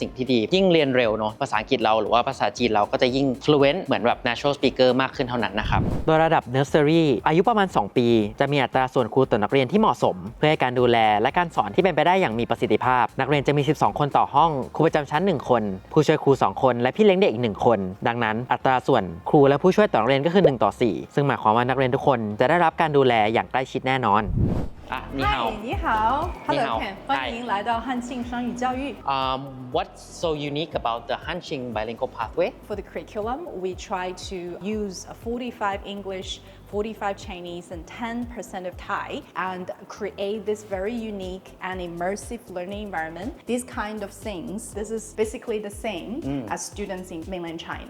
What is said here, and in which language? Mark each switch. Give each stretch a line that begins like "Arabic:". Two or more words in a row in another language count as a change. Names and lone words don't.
Thai: สิ่งที่ดียิ่งเรียนเร็วเนาะภาษาอังกฤษเราหรือว่าภาษาจีนเราก็จะยิ่ง fluent เหมือนแบบ
English: natural speaker
Thai: มากขึ้นเท่านั้นนะครับโดยระดับ nursery อายุประมาณ2 ปีจะมีอัตราส่วนครูต่อนักเรียนที่เหมาะสมเพื่อให้การดูแลและการสอนที่เป็นไปได้อย่างมีประสิทธิภาพนักเรียนจะมี12 คนต่อห้องครูประจำชั้น1 คนผู้ช่วยครู2 คนและพี่เลี้ยงเด็กอีก1 คนดังนั้นอัตราส่วนครูและผู้ช่วยต่อนักเรียนก็คือ1:4ซึ่งหมายความว่านักเรียนทุกคนจะได้รับการดูแลอย่างใกล้ชิดแน่นอน
Chinese: 你好，你好，Hello Ken，欢迎来到汉庆双语教育。
English: What's so unique about the Hanching Bilingual Pathway? For the curriculum, we try to use 45 English, 45 Chinese, and 10% of Thai, and create this very unique and immersive learning environment. These kind of things, this is basically the same as students in mainland China.